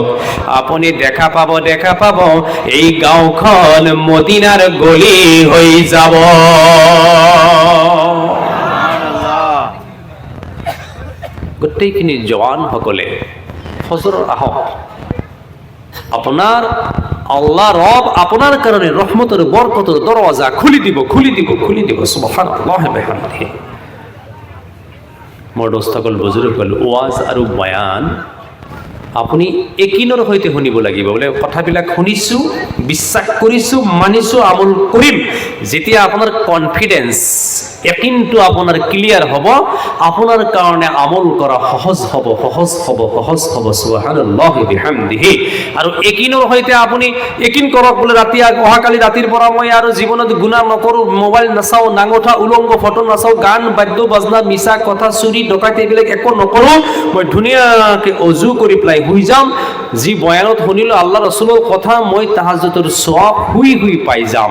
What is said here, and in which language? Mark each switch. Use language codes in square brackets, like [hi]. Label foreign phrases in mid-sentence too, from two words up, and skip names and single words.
[as] আপুনি দেখা পাব এই গাঁওখন মদিনাৰ গলি হৈ যাব। গোটেইখিনি জৱানসকলে ফজৰ আহক। আপোনাৰ আল্লাহ ৰব আপোনাৰ কাৰণে ৰহমতৰ বৰকতৰ দৰৱাজা খুলি দিব। [ar] سبحان الله وبحمده. [as] মোৰ দোস্তসকল, বুজুৰ্গসকল, ওয়াজ আৰু বয়ান আপুনি একিনৰ সৈতে শুনিব লাগিব। বোলে কথাবিলাক শুনিছোঁ, বিশ্বাস কৰিছোঁ, মানিছোঁ, আমল কৰিম। যেতিয়া আপোনাৰ কনফিডেন্স, একিনটো আপোনাৰ ক্লিয়াৰ হ'ব, আপোনাৰ কাৰণে আমল কৰা সহজ হ'ব। [ar] سبحان الله وبحمده. [as] আৰু একিনৰ সৈতে আপুনি একিন কৰক, বোলে অহাকালি ৰাতিৰ পৰা মই আৰু জীৱনত গুনাহ নকৰোঁ, মোবাইল নাচাওঁ, নাঙঠা উলংগ ফটো নাচাওঁ, গান বাদ্য বাজনা, মিছা কথা, চুৰি ডকাইতি এইবিলাক একো নকৰোঁ। মই ধুনীয়াকৈ অজু কৰি পেলাই শুই যাম। যি বয়ানত শুনিলো আল্লাহ ৰসুলৰ কথা, মই তাহাজ্জুদৰ সওয়াব শুই পাই যাম।